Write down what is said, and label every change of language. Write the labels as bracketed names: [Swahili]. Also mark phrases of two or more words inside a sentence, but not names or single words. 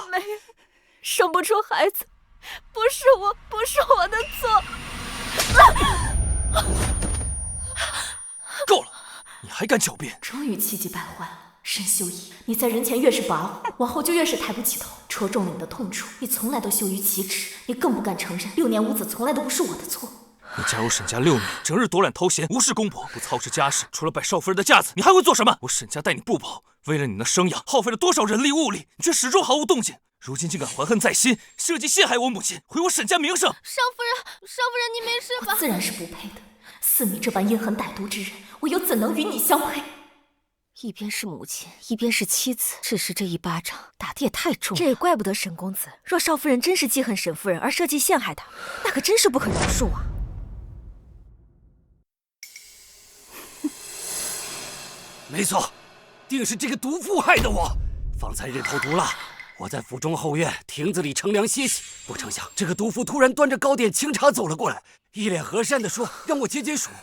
[Chinese] 我没有，生不出孩子，不是我的錯。夠了，你還敢狡辯？終於氣急敗壞了。沈修儀，你在人前越是跋扈，往後就越是抬不起頭，戳中了你的痛處。你從來都羞於啟齒，你更不敢承認6年無子從來都不是我的錯。你加入沈家6年，整日躲懶偷閒，無視公婆，不操持家事，除了擺少夫人的架子，你還會做什麼？我沈家待你不薄，為了你那生養，耗費了多少人力物力，你卻始終毫無動靜。如今竟敢懷恨在心，設計陷害我母親，毀我沈家名聲。少夫人，你沒事吧？我自然是不配的。似你這般陰狠歹毒之人，我又怎能與你相配？一邊是母親，一邊是妻子，只是這一巴掌打得也太重了。這也怪不得沈公子，若少夫人真是記恨沈夫人而設計陷害她，那可真是不可饒恕啊！沒錯，定是這個毒婦害的我。方才日頭毒辣，我在府中後院亭子裡乘涼歇息，不成想這個毒婦突然端着糕點清茶走了過來，一臉和善地說讓我解解暑。